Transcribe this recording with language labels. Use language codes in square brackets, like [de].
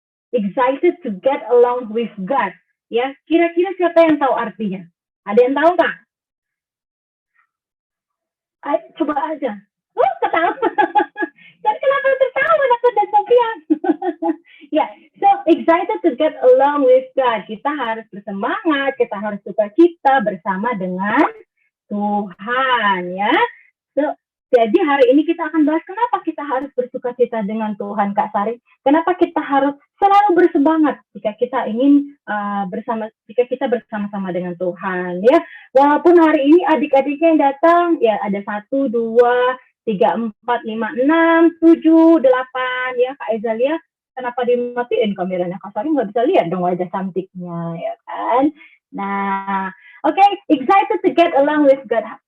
[en] Excited to get along with God. [id] Ya, kira-kira siapa yang tahu artinya? Ada yang tahu nggak? Ayo, coba aja. Oh, ketawa. Dan kenapa tertawa Nathan dan Sophia? [en] Yeah, so excited to get along with God. [id] Kita harus bersemangat, kita harus sukacita bersama dengan Tuhan, ya. So, jadi hari ini kita akan bahas kenapa kita harus bersukacita dengan Tuhan, Kak Sari. Kenapa kita harus selalu bersemangat jika kita ingin jika kita bersama-sama dengan Tuhan, ya. Walaupun hari ini adik-adiknya yang datang, ya ada 1, 2, 3, 4, 5, 6, 7, 8, ya Kak Ezalia. Kenapa dimatiin kameranya? Kak Sari nggak bisa lihat dong wajah cantiknya, ya kan? [en] Nah, okay, excited to get along with God.